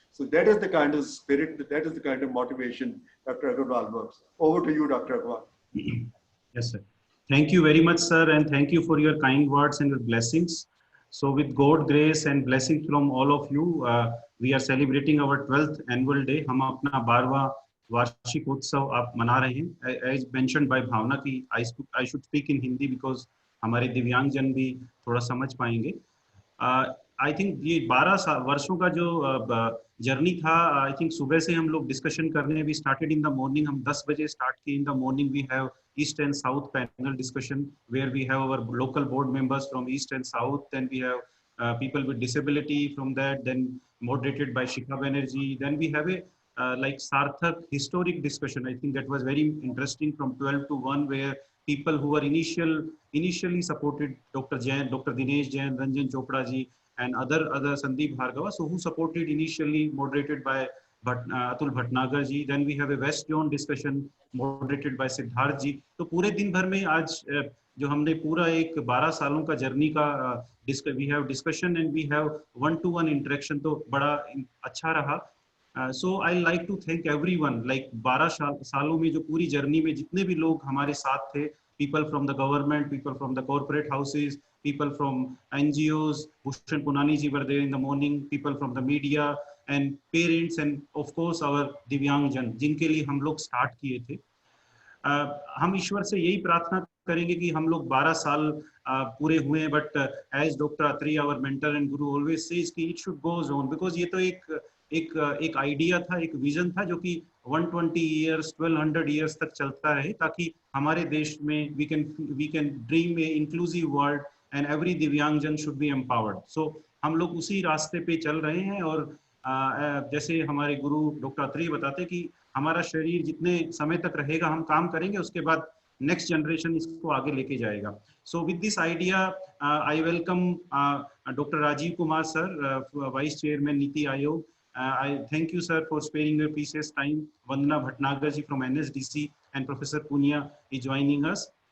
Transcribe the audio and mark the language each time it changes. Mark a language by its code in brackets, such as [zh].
[en] So that is the kind of spirit, that is the kind of motivation Dr. Agarwal works. Over to you, Dr. Agarwal. Yes, sir. Thank you very much, sir, and thank you for your kind words and your blessings. So with God's grace and blessings from all of you, we are celebrating our 12th annual day. [hi] हम अपना 12वां वार्षिक उत्सव आप मना रहे हैं. [en] As mentioned by Bhavna कि I should speak in Hindi because [hi] हमारे दिव्यांग जन भी थोड़ा समझ पाएंगे. आई थिंक ये 12 वर्षों का जो जर्नी था, आई थिंक सुबह से हम लोग डिस्कशन करने भी [en] Started in the morning. [hi] हम 10 बजे स्टार्ट किए. [en] In the morning we have east and south panel discussion where we have our local board members from east and south. Then we have people with disability from that, then moderated by Shikha Banerjee. Then we have a like Sarthak historic discussion. I think that was very interesting from 12 to 1, where people who were initially supported Dr. Jain, Dr. Dinesh Jain, Ranjan Chopra ji, and other Sandeep Bhargava, so who supported initially, moderated by Atul Bhatnagar ji. Then we have a West Zone discussion moderated by Siddharth ji. [hi] तो पूरे दिन भर में आज जो हमने पूरा एक 12 सालों का जर्नी का [en] we have discussion and we have one-to-one interaction, [hi] तो बड़ा अच्छा रहा. [en] So I like to thank everyone, like [hi] 12 सालों में जो पूरी जर्नी में जितने भी लोग हमारे साथ थे, [en] people from the government, people from the corporate houses, people from NGOs, Bhushan Punani ji were there in the morning, people from the media and parents and of course our दिव्यांगजन [hi] जिनके लिए हम लोग स्टार्ट किए थे. हम ईश्वर से यही प्रार्थना करेंगे कि हम लोग 12 साल पूरे हुए, [en] but as doctor Atri our mentor and guru always says कि it should goes on, [hi] because ये तो एक आइडिया था, एक विजन था जो कि 120 इयर्स 1200 इयर्स तक चलता रहे, ताकि हमारे देश में [en] We can dream a inclusive world and every divyangjan should be empowered. [hi] सो हम लोग उसी रास्ते पे चल रहे हैं. और जैसे हमारे गुरु डॉक्टर अत्री बताते कि हमारा शरीर जितने समय तक रहेगा हम काम करेंगे, उसके बाद नेक्स्ट जनरेशन इसको आगे लेके जाएगा. [en] So with this idea I welcome doctor Rajiv Kumar sir, vice chairman Niti Aayog. I thank you sir for sparing your precious time. Vandana Bhatnagar ji from NSDC and Professor Punia is joining us.